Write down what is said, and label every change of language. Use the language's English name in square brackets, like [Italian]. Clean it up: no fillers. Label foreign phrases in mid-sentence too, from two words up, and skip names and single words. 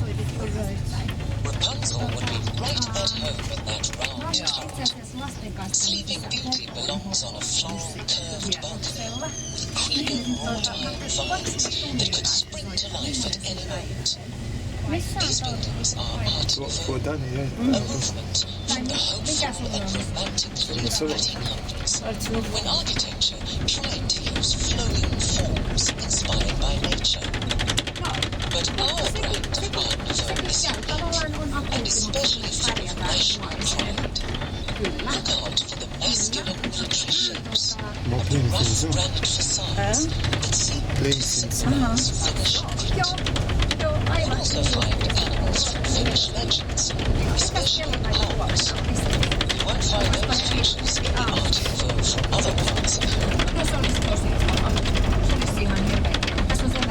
[English] Rapunzel would be right at home in that round turret. Sleeping Beauty belongs on a floral curved balcony with creeping wrought-iron vines that could spring to life at any moment. These buildings are art [Maltese] fuq dan [English] a movement from the hopeful and romantic late 1800s, when architecture tried to use flowing forms inspired by nature. But our brand of art is unique, and especially full of national pride. Look out for the masculine country shapes, of the rough granite facades that seem to symbolize Finnish grit. You'll also find animals from Finnish legends, especially owls. You won't find those features in the art info from other parts of Europe. [Finnish] No, se olisi tosi kiva. Se olisi ihan hirveän kiva. Tässä